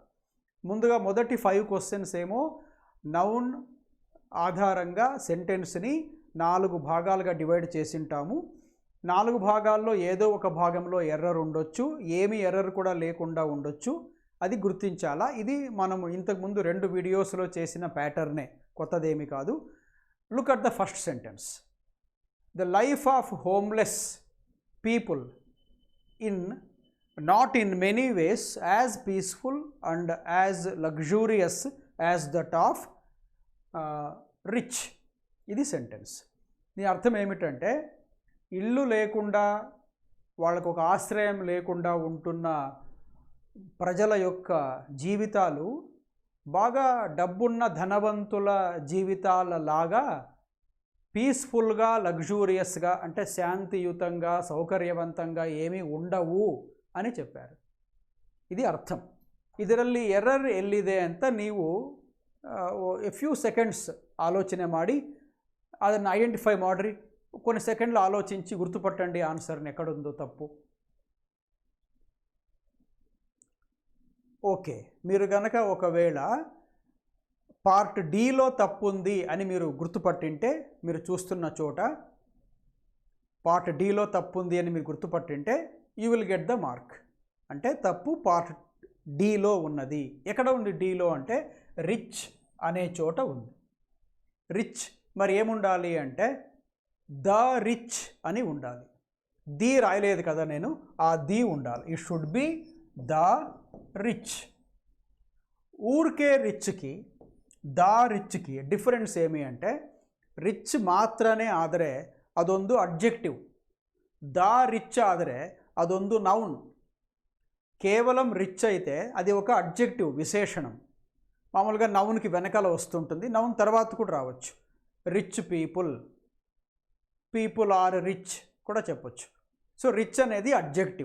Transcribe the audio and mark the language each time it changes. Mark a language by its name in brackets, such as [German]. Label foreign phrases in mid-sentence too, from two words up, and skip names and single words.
[Telugu] ముందుగా మొదటి 5 క్వశ్చన్స్ ఏమో నౌన్ ఆధారంగా సెంటెన్స్ని 4 భాగాలుగా డివైడ్ చేసింటాము. 4 భాగాల్లో ఏదో ఒక భాగంలో ఎర్రర్ ఉండొచ్చు, ఏమి ఎర్రర్ కూడా లేకుండా ఉండొచ్చు. అది గుర్తించాలా. ఇది మనము ఇంతకుముందు 2 వీడియోస్లో చేసిన ప్యాటర్నే, కొత్తదేమి కాదు. [English] look at the first sentence. the life of homeless people not in many ways as peaceful and as luxurious as that of rich. [Telugu] ఇది సెంటెన్స్. దీని అర్థం ఏమిటంటే, ఇల్లు లేకుండా వాళ్ళకు ఒక ఆశ్రయం లేకుండా ఉంటున్న ప్రజల యొక్క జీవితాలు బాగా డబ్బున్న ధనవంతుల జీవితాలలాగా పీస్ఫుల్గా, లగ్జూరియస్గా అంటే శాంతియుతంగా, సౌకర్యవంతంగా ఏమీ ఉండవు అని చెప్పారు. ఇది అర్థం. [Kannada] ಇದರಲ್ಲಿ ಎರ್ರರ್ ಎಲ್ಲಿದೆ ಅಂತ ನೀವು [English] few seconds [Kannada] ಆಲೋಚನೆ ಮಾಡಿ ಅದನ್ನು ಐಡೆಂಟಿಫೈ ಮಾಡಿರಿ. [Telugu] కొన్ని సెకండ్లు ఆలోచించి గుర్తుపట్టండి ఆన్సర్ని, ఎక్కడుందో తప్పు. ఓకే, మీరు గనక ఒకవేళ పార్ట్ డీలో తప్పు ఉంది అని మీరు గుర్తుపట్టింటే, మీరు చూస్తున్న చోట పార్ట్ డీలో తప్పు ఉంది అని మీరు గుర్తుపట్టింటే [English] you will get the mark. [Telugu] అంటే తప్పు పార్ట్ డీలో ఉన్నది. ఎక్కడ ఉంది డీలో అంటే రిచ్ అనే చోట ఉంది. రిచ్ మరి ఏముండాలి అంటే [English] the rich [Telugu] అని ఉండాలి. ది రాయలేదు కదా నేను, ఆ ది ఉండాలి. [English] it should be the rich. [Telugu] ఊరికే రిచ్కి [English] the richಗೆ [Kannada] ಡಿಫರೆನ್ಸ್ ಏಮಿ అంటే ರಿಚ್ ಮಾತ್ರನೇ ಆದರೆ ಅದೊಂದು ಅಡ್ಜೆಕ್ಟಿವ್, [English] the rich [Kannada] ಆದರೆ ಅದೊಂದು నౌన్. [Telugu] కేవలం రిచ్ అయితే అది ఒక అడ్జెక్టివ్, విశేషణం. మామూలుగా నౌన్కి వెనకాల వస్తుంటుంది, నౌన్ తర్వాత కూడా రావచ్చు. [English] rich people, people are rich [Telugu] కూడా చెప్పొచ్చు. సో రిచ్ అనేది అడ్జెక్టివ్.